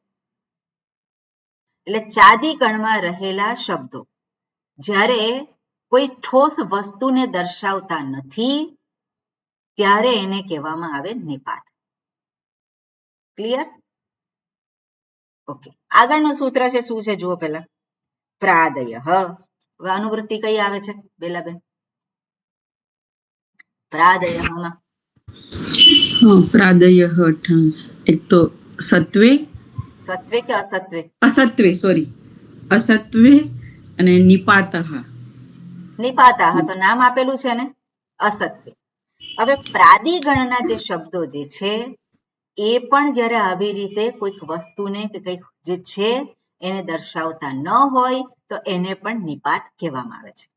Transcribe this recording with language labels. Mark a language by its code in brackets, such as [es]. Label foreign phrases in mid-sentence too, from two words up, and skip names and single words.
[gu] એટલે ચાદી ગણમાં રહેલા શબ્દો જ્યારે કોઈ ઠોસ વસ્તુને દર્શાવતા નથી ત્યારે એને કહેવામાં આવે નિપાત. [en] Clear? Okay. [gu] આગળનું સૂત્ર છે શું છે જુઓ પહેલા. પ્રાદય. હવે અનુવૃત્તિ કઈ આવે છે બેલાબેન? પ્રાદયમાં [hi] हाँ, प्रादयः एक तो सत्वे [gu] સત્વે કે અસત્વે? [hi] असत्वे सॉरी असत्वे [gu] અને નિપાતઃ નિપાતા. હા, તો નામ આપેલું છે ને અસત્વે. હવે પ્રાદિગણના જે શબ્દો જે છે એ પણ જ્યારે આવી રીતે કોઈક વસ્તુને કે કંઈક જે છે એને દર્શાવતા ન હોય તો એને પણ નિપાત કહેવામાં આવે છે.